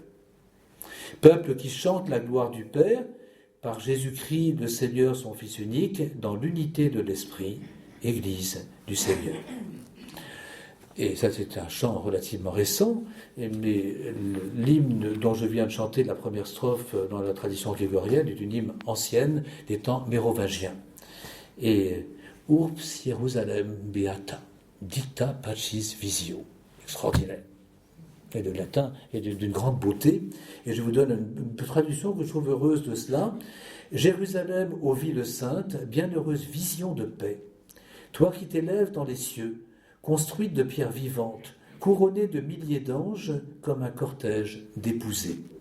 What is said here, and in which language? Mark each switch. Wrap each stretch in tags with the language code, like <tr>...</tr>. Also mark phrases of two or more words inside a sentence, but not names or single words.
<fr>Peuple qui chante la gloire du Père, par Jésus-Christ le Seigneur son Fils unique, dans l'unité de l'Esprit, Église du Seigneur. Et ça, c'est un chant relativement récent, mais l'hymne dont je viens de chanter la première strophe dans la tradition grégorienne est une hymne ancienne des temps mérovingiens.</fr> <la>Et Urbs Jerusalem beata, dicta pacis visio.</la> <fr>Extraordinaire. Et de latin et d'une grande beauté. Et je vous donne une traduction que je trouve heureuse de cela. Jérusalem, ô ville sainte, bienheureuse vision de paix. Toi qui t'élèves dans les cieux, construite de pierres vivantes, couronné de milliers d'anges comme un cortège d'épousées.</fr>